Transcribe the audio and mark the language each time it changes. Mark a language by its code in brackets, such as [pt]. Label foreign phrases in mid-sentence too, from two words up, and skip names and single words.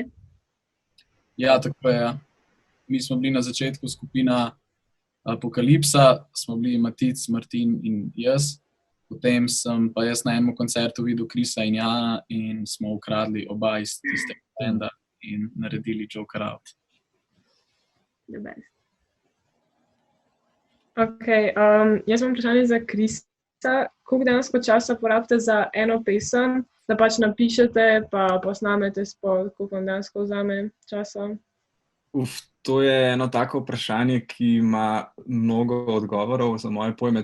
[sl] Ja, tako je. Ja. Mi smo bili na začetku skupina Apokalipsa, smo bili Matic, Martin in jaz. Potem sem pa jaz na enem koncertu videl Krisa in Jana in smo ukradli oba iz tistega benda in naredili Joker Out. [en] The best. [sl] Okay, jaz imam vprašanje za Krisa. Koliko dejansko časa porabite za eno pesem, da pač napišete pa posnamete spol, koliko vam dejansko vzame časa? To je eno tako vprašanje, ki ima mnogo odgovorov za moje pojme.